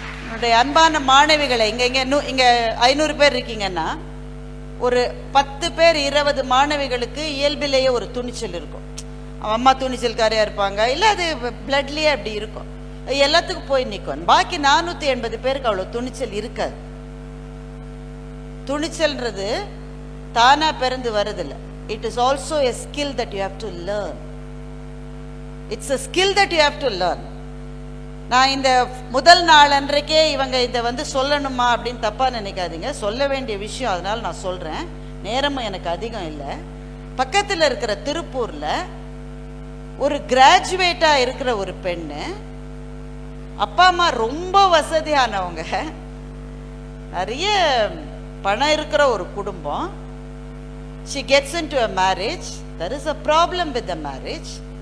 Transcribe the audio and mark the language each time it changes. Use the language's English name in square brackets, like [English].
[Tamil] என்னுடைய அன்பான மாணவிகளை இங்க 500 பேர் இருக்கீங்கன்னா ஒரு 10 பேர் 20 மாணவிகளுக்கு இயல்பிலேயே ஒரு துணிச்சல் இருக்கும். அம்மா துணிச்சல்காரியா இருப்பாங்க, இல்ல அது பிளட்லயே அப்படி இருக்கும், எல்லாத்துக்கும் போய் நிற்கும். பாக்கி 480 பேருக்கு அவ்வளவு துணிச்சல் இருக்காது. துணிச்சல்ன்றது தானா பிறந்து வருதில்லை. [English] It is also a skill that you have to learn. It's a skill that you have to learn. [Tamil] நான் இந்த முதல் நாள் அன்றைக்கே இவங்க இதை சொல்லணுமா அப்படின்னு தப்பா நினைக்காதீங்க. சொல்ல வேண்டிய விஷயம், அதனால நான் சொல்றேன். நேரமும் எனக்கு அதிகம் இல்லை. பக்கத்தில் இருக்கிற திருப்பூர்ல ஒரு கிராஜுவேட்டா இருக்கிற ஒரு பெண்ணு, அப்பா அம்மா ரொம்ப வசதியானவங்க, நிறைய பணம் இருக்கிற ஒரு குடும்பம். [English] She gets into a marriage. There is a problem with the marriage.